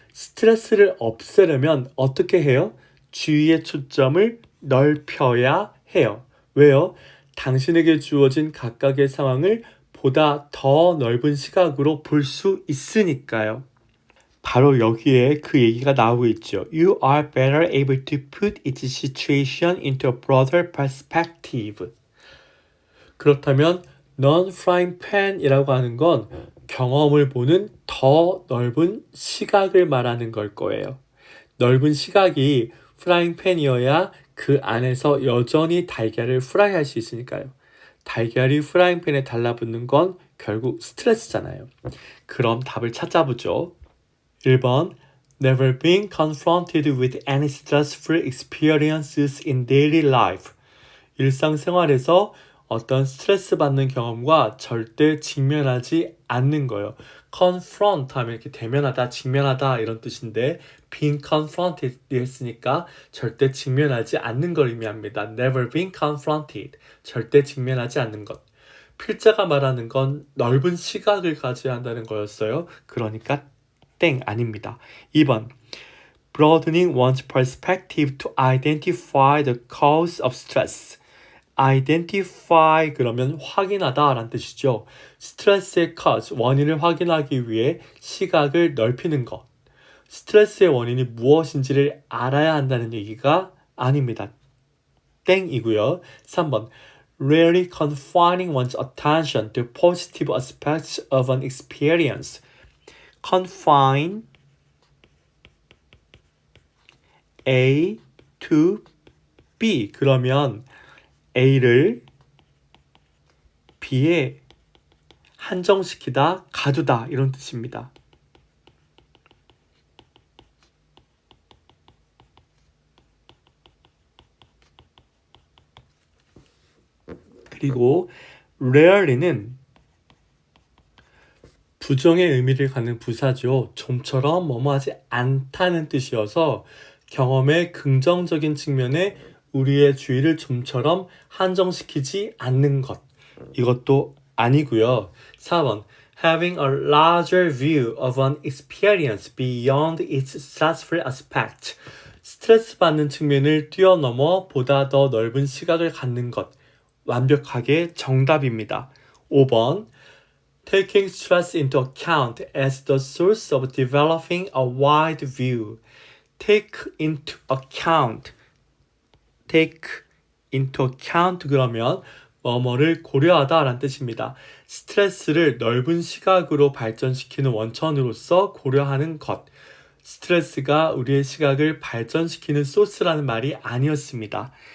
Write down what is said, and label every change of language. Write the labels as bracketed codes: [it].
[ko] 스트레스를 없애려면 어떻게 해요? 주의의 초점을 넓혀야 해요. 왜요? 당신에게 주어진 각각의 상황을 보다 더 넓은 시각으로 볼 수 있으니까요. 바로 여기에 그 얘기가 나오고 있죠. [en] You are better able to put each situation into a broader perspective. [ko] 그렇다면 non-frying pan이라고 하는 건 경험을 보는 더 넓은 시각을 말하는 걸 거예요. 넓은 시각이 프라잉 팬이어야 그 안에서 여전히 달걀을 프라이할 수 있으니까요. 달걀이 프라잉팬에 달라붙는 건 결국 스트레스잖아요. 그럼 답을 찾아보죠. [en] 1번 Never been confronted with any stressful experiences in daily life. [ko] 일상생활에서 어떤 스트레스 받는 경험과 절대 직면하지 않는 거예요. confront 하면 이렇게 대면하다, 직면하다 이런 뜻인데 [en] being confronted [ko] 했으니까 절대 직면하지 않는 걸 의미합니다. [en] Never been confronted. [ko] 절대 직면하지 않는 것. 필자가 말하는 건 넓은 시각을 가져야 한다는 거였어요. 그러니까 땡 아닙니다. [en] 2번 Broadening one's perspective to identify the cause of stress. [ko] identify 그러면 확인하다 라는 뜻이죠. 스트레스의 cause, 원인을 확인하기 위해 시각을 넓히는 것. 스트레스의 원인이 무엇인지를 알아야 한다는 얘기가 아닙니다. 땡이고요. 3번 [en] Really confining one's attention to positive aspects of an experience. Confine A to B. [ko] 그러면 A를 B에 한정시키다, 가두다 이런 뜻입니다. 그리고 rarely는 부정의 의미를 갖는 부사죠. 좀처럼 뭐뭐하지 않다는 뜻이어서 경험의 긍정적인 측면에 우리의 주의를 좀처럼 한정시키지 않는 것. 이것도 아니고요. [en] 4번 Having a larger view of an experience beyond its stressful aspect. [ko] 스트레스 받는 측면을 뛰어넘어 보다 더 넓은 시각을 갖는 것. 완벽하게 정답입니다. [en] 5번 Taking stress into account as the source of developing a wide view. Take into account. Take into account [ko] 그러면 뭐뭐를 고려하다 라는 뜻입니다. 스트레스를 넓은 시각으로 발전시키는 원천으로서 고려하는 것. 스트레스가 우리의 시각을 발전시키는 소스라는 말이 아니었습니다.